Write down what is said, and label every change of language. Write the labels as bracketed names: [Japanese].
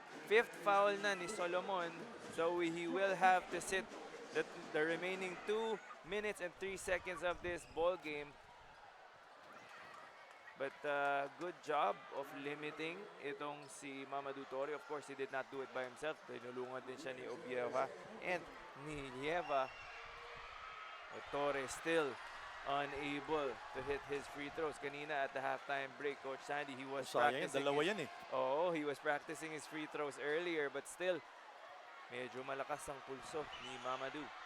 [English] Fifth foul na ni Solomon, so he will have to sit the remaining 2 minutes and 3 seconds of this ball game. But good job of limiting [Filipino] itong si [English] Mamadou Torre. Of course, he did not do it by himself. [Filipino] Tinulungan din siya ni Obieva and ni 𝐍𝐁. [English] But Torre still unable to hit his free throws. [Filipino] Kanina [English] at the halftime break, Coach Sandy, he was practicing. [Filipino] Dalawa yan eh. [English] Oh, he was practicing his free throws earlier, but still, [Filipino] medyo malakas ang pulso ni Mamadou.